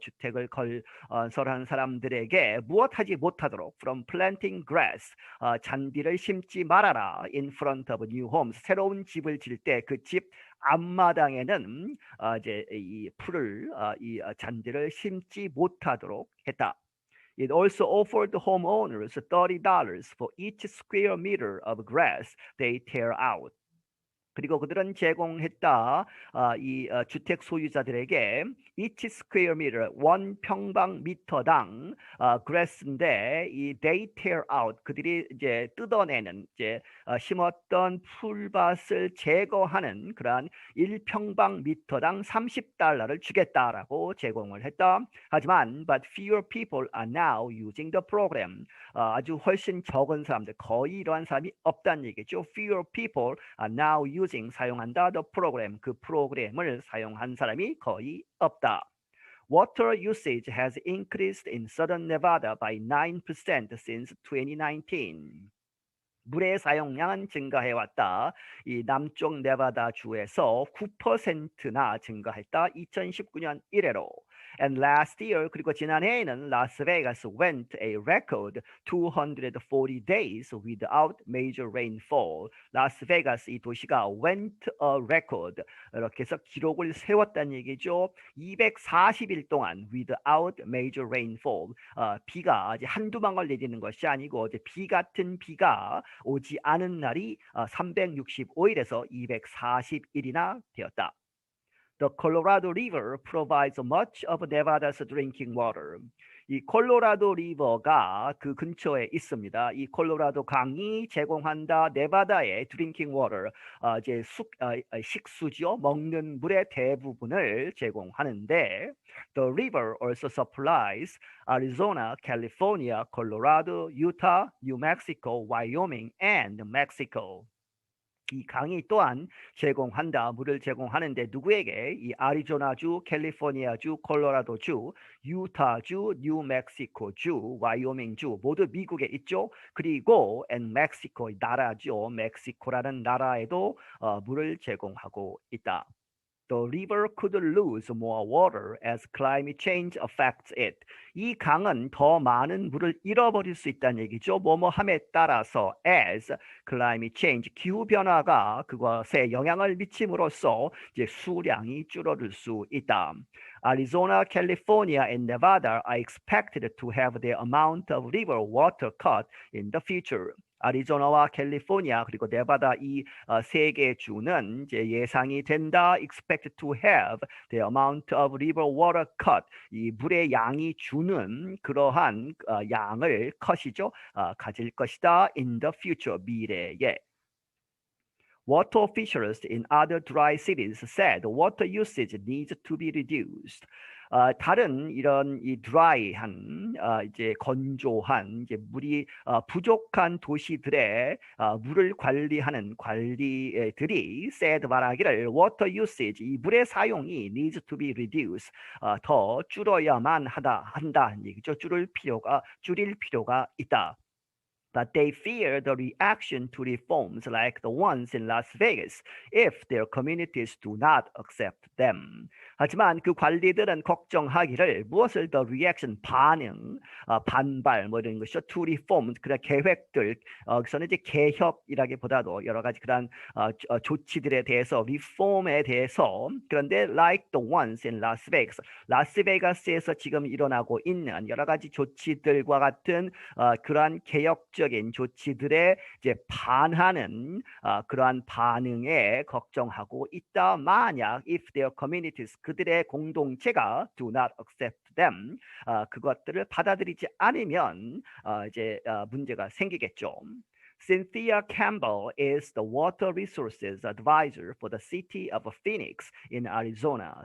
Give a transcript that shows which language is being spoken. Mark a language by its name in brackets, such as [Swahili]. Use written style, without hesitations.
[Korean] 주택을 건설한 사람들에게 무엇하지 못하도록 [English] from planting grass, [Korean] 잔디를 심지 말아라. [English] in front of new homes, [Korean] 새로운 집을 질 때 그 집 앞마당에는 이제 이 풀을 이 잔디를 심지 못하도록 했다. [English] It also offered homeowners $30 for each square meter of grass they tear out. [Korean] 그리고 그들은 제공했다. 주택 소유자들에게 [English] each square meter, [Korean] 원 평방미터당 grass인데 이 [English] they tear out, [Korean] 그들이 이제 뜯어내는, 이제 심었던 풀밭을 제거하는 그러한 1평방미터당 $30를 주겠다라고 제공을 했다. [English] 하지만 but fewer people are now using the program. [Korean] 아주 훨씬 적은 사람들, 거의 이러한 사람이 없다는 얘기죠. [English] Fewer people are now using, 사용한다. the program, [Korean] 그 프로그램을 사용한 사람이 거의 없다. [English] Water usage has increased in Southern Nevada by 9% since 2019. [Korean] 물의 사용량은 증가해왔다. 이 남쪽 네바다 주에서 9%나 증가했다. 2019년 이래로. [English] And last year, [Korean] 그리고 지난해에는 라스베가스 [English] went a record 240 days without major rainfall. [Korean] 라스베가스, 이 도시가 [English] went a record, [Korean] 이렇게 해서 기록을 세웠다는 얘기죠. 240일 동안 [English] without major rainfall. [Korean] 비가 이제 한두 방울 내리는 것이 아니고 이제 비 같은 비가 오지 않은 날이 365일에서 240일이나 되었다. [English] The Colorado River provides much of Nevada's drinking water. [Korean] 이 콜로라도 리버가 그 근처에 있습니다. 이 콜로라도 강이 제공한다. 네바다의 [English] drinking water, [Korean] 이제 식수지요. 먹는 물의 대부분을 제공하는데, [English] the river also supplies Arizona, California, Colorado, Utah, New Mexico, Wyoming, and Mexico. [Korean] 이 강이 또한 제공한다. 물을 제공하는데 누구에게? 이 아리조나주, 캘리포니아주, 콜로라도주, 유타주, 뉴멕시코주, 와이오밍주 모두 미국에 있죠. 그리고 멕시코, 나라죠. 멕시코라는 나라에도 물을 제공하고 있다. [English] The river could lose more water as climate change affects it. [Korean] 이 강은 더 많은 물을 잃어버릴 수 있다는 얘기죠. 뭐뭐함에 따라서 [English] as climate change, [Korean] 기후 변화가 그것에 영향을 미침으로써 이제 수량이 줄어들 수 있다. [English] Arizona, California, and Nevada are expected to have their amount of river water cut in the future. [Korean] 아리조나와 캘리포니아 그리고 네바다 이 세 개 주는 이제 예상이 된다. [English] expect to have the amount of river water cut, [Korean] 이 물의 양이 주는 그러한 양을 컷이죠. 가질 것이다. [English] in the future, [Korean] 미래에. [English] Water officials in other dry cities said water usage needs to be reduced. [Korean] 다른 이런 이 드라이한, 이제 건조한, 이제 물이 부족한 도시들의 물을 관리하는 관리들이 said 말하기를 [English] water usage, [Korean] 이 물의 사용이 [English] needs to be reduced, [Korean] 더 줄어야만 한다는 얘기죠. 줄일 필요가 있다. [English] But they fear the reaction to reforms like the ones in Las Vegas if their communities do not accept them. [Korean] 하지만 그 관리들은 걱정하기를 무엇을 더 reaction 반응, 반발 뭐 이런 것이죠. [English] to reform [Korean] 그런 계획들, 그래서는 이제 개혁이라기보다도 여러 가지 그런 조치들에 대해서 reform에 대해서 그런데 [English] like the ones in Las Vegas, [Korean] 라스베가스에서 지금 일어나고 있는 여러 가지 조치들과 같은 그러한 개혁적인 조치들에 이제 반하는 그러한 반응에 걱정하고 있다. 만약 [English] if their communities [Korean] 그들의 공동체가 [English] do not accept them [Korean] 그것들을 받아들이지 않으면 이제 문제가 생기겠죠. [English] Cynthia Campbell is the water resources advisor for the city of Phoenix in Arizona.